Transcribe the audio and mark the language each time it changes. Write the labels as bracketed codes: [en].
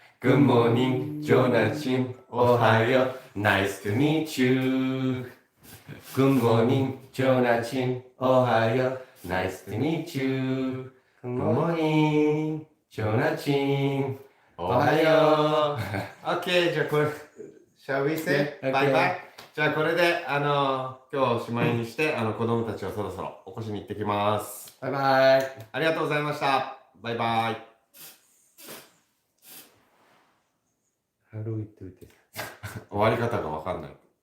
[en] Good morning, [ko] 좋은 아침, [en] 오하요, nice to meet you. Good morning, [ko] 좋은 아침, [en] 오하요, nice to meet you. Good morning, [ko] 좋은 아침, [en] 오하요. OK、 [ja] じゃあこれ、 [en] Shall we say? Okay. [ja] バイバイ。じゃあこれで今日おしまいにして子供たちをそろそろ起こしに行ってきます。バイバイ。ありがとうございました。バイバイ。 [en] How do we do this? [ja] 終わり方がわかんない。